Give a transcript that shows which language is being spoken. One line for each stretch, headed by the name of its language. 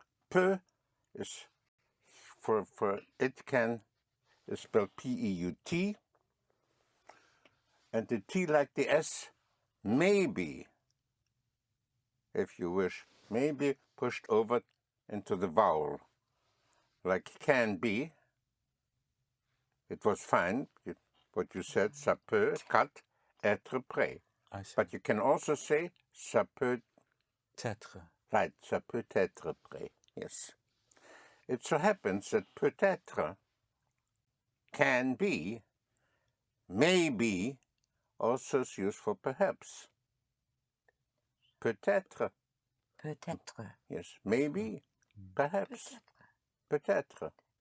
English: Peut is for it can is spelled P-E-U-T. And the T like the S may be, if you wish, may be pushed over into the vowel. Like can be. It was fine, what you said,
French: ça peut,
English: cut,
French: être prêt.
English: But you can also say,
French: ça peut être.
English: Right,
French: ça peut être prêt,
English: yes. It so happens that peut-être, can be, may be, also is used for perhaps.
French: Peut-être. Peut-être.
English: Yes, maybe, perhaps. Peut-être.